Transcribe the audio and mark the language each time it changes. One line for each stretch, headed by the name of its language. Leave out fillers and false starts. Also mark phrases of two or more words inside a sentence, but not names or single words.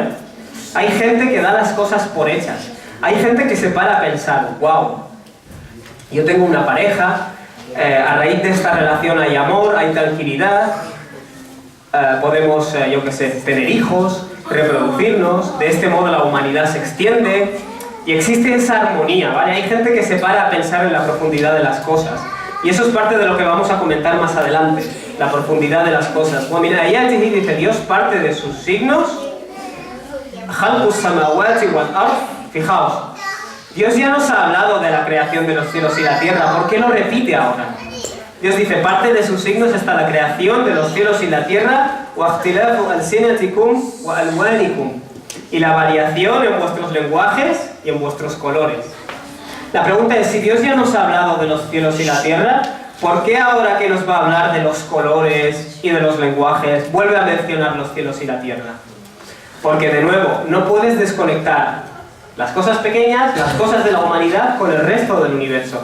Spanish: Hay gente que da las cosas por hechas. Hay gente que se para a pensar: wow, yo tengo una pareja, a raíz de esta relación hay amor, hay tranquilidad, podemos, yo qué sé, tener hijos, reproducirnos, de este modo la humanidad se extiende y existe esa armonía, ¿vale? Hay gente que se para a pensar en la profundidad de las cosas. Y eso es parte de lo que vamos a comentar más adelante, la profundidad de las cosas. Bueno, mira, ahí dice Dios, parte de sus signos,
Arabic: خلق السماوات والأرض.
Spanish: Fijaos, Dios ya nos ha hablado de la creación de los cielos y la tierra. ¿Por qué lo repite ahora? Dios dice: parte de sus signos está la creación de los cielos y la tierra,
Arabic: واختلاف ألسنتكم وألوانكم,
Spanish: y la variación en vuestros lenguajes y en vuestros colores. La pregunta es: si Dios ya nos ha hablado de los cielos y la tierra, ¿por qué ahora que nos va a hablar de los colores y de los lenguajes vuelve a mencionar los cielos y la tierra? Porque, de nuevo, no puedes desconectar las cosas pequeñas, las cosas de la humanidad, con el resto del universo.